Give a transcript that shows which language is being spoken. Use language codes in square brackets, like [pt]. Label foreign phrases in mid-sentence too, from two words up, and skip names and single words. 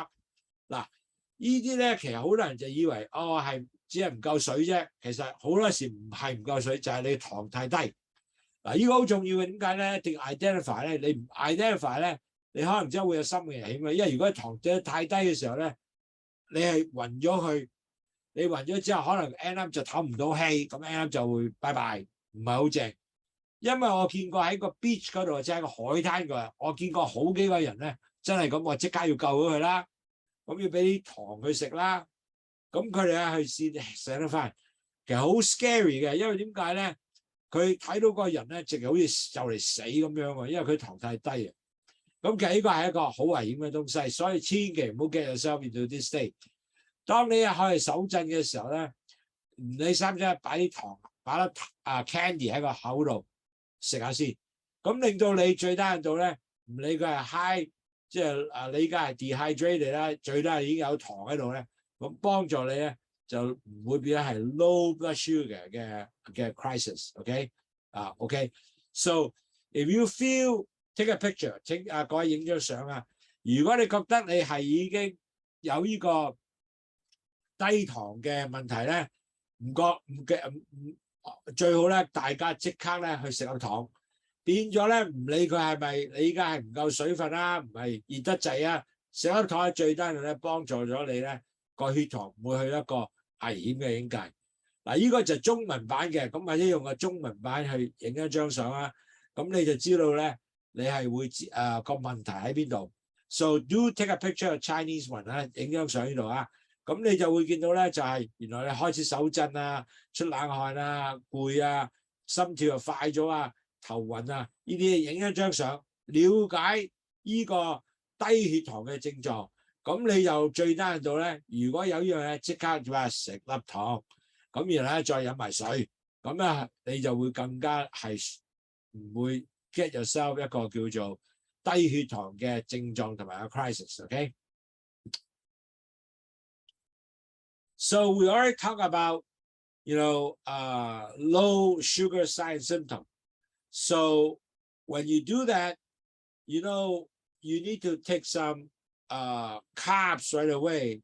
[yue] 嗱，呢啲咧其實好多人就以為係只係唔夠水啫，其實好多時唔係唔夠水，就係你糖太低。嗱，呢個好重要嘅，點解咧？一定 identify 咧，你唔 identify 咧，你可能真係會有心嘅危險嘅。因為如果糖質太低嘅時候咧，你係暈咗去，你暈咗之後可能 [en] end up [yue] 就唞唔到氣，咁 [en] end up [yue] 就會拜拜，唔係好正。因為我見過喺個 beach 嗰度，即係個海灘嗰度，我見過好幾個人咧，真係咁，我即刻要救咗佢啦，咁要俾啲糖佢食啦，咁佢哋啊去試醒得翻，其實好 scary 嘅，因為點解咧？佢睇到個人咧，直係好似就嚟死咁樣喎，因為佢糖太低啊。咁其實呢個係一個好危險嘅東西，所以千祈唔好 [en] get yourself into this state。 [yue] 當你可以手震嘅時候咧，你使唔使擺啲糖、擺粒candy 喺個口度食下先？咁令到你最低限度咧，唔理佢係 high， 即係你而家係 dehydrated 啦，最低已經有糖喺度咧，咁幫助你咧。就唔會變咗係 [en] low blood sugar [yue] 嘅 crisis，OK？ [en] OK？So if you feel take a picture， [yue] 請各位影張相啊。如果你覺得你係已經有呢個低糖嘅問題咧，最好咧大家即刻咧去食個糖，變咗咧唔理佢係咪你而家係唔夠水分啦，唔係熱得滯啊，食粒糖喺最低度咧幫助咗你咧個血糖唔會去一個危險嘅境界。嗱，呢個就係中文版嘅，咁或者用個中文版去影一張相啦，咁你就知道咧，你係會個問題喺邊度。 [en] So do take a picture of Chinese one [yue] 啦，影張相呢度啊，咁你就會見到咧，就係原來你開始手震啊、出冷汗啊、攰啊、心跳又快咗啊、頭暈啊，呢啲影一張相，了解呢個低血糖嘅症狀。咁你又最低限度咧，如果有呢樣嘢，即刻話食粒糖，咁然後咧再飲埋水，咁咧你就會更加係唔會 [en] get yourself [yue] 一個叫做低血糖嘅症狀同埋個 crisis。OK？ [en] So we already talk about low sugar sign symptom. So when you do that, you need to take some carbs right away.